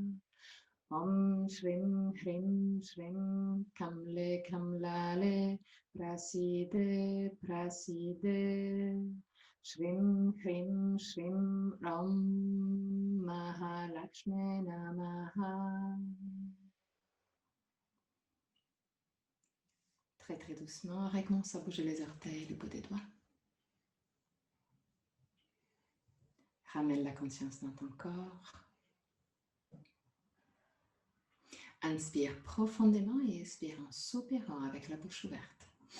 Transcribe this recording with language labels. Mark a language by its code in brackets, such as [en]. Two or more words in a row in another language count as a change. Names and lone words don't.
[sa] ॐ श्रीं, ह्रीं, श्रीं, कमले, प्रसीद, प्रसीद. श्रीं, ह्रीं, श्रीं, ॐ महालक्ष्मी नमः. [fr] Très très doucement, recommence à bouger les orteils, le bout des doigts. Ramène la conscience dans ton corps. Inspire profondément et expire en soupirant avec la bouche ouverte.